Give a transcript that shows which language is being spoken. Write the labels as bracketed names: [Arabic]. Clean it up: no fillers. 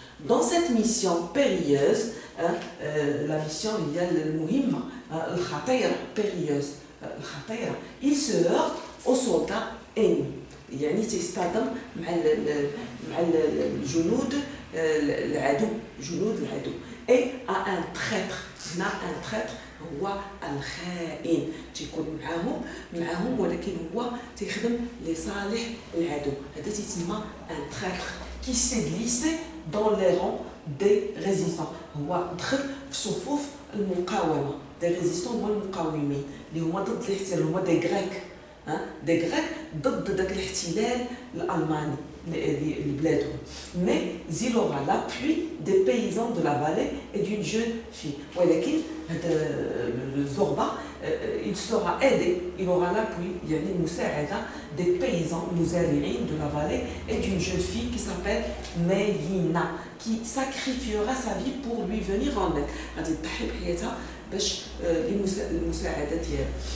[French] Dans cette mission périlleuse, la mission, il y a le muhim, périlleuse, il se heurte aux soldats ennemis. [Arabic] يعني تيصطدم مع الجنود العدو جنود العدو [French] et à un traître. [Arabic] هنا [French] un traître [Arabic] هو الخائن تيكون معاهم ولكن هو تيخدم لصالح العدو. هذا تيسمى [French] un traître qui s'est glissé dans les rangs des résistants. [Arabic] هو دخل في صفوف المقاومه [French] des résistants [Arabic] هما المقاومين اللي هما ضد الاحتلال هما [French] des Grecs. Des Grecs [Arabic] ضد ذاك الاحتلال الألماني لبلادهم. [French] Mais il aura l'appui des paysans de la vallée et d'une jeune fille. [Arabic] ولكن [French] le Zorba, il sera aidé, il aura l'appui, il y a une [Arabic] مساعدة [French] des paysans [Arabic] مزارعين [French] de la vallée et d'une jeune fille qui s'appelle Mélina, qui sacrifiera sa vie pour lui venir en aide. [Arabic] غادي تضحي بحياتها باش المساعدة ديالها.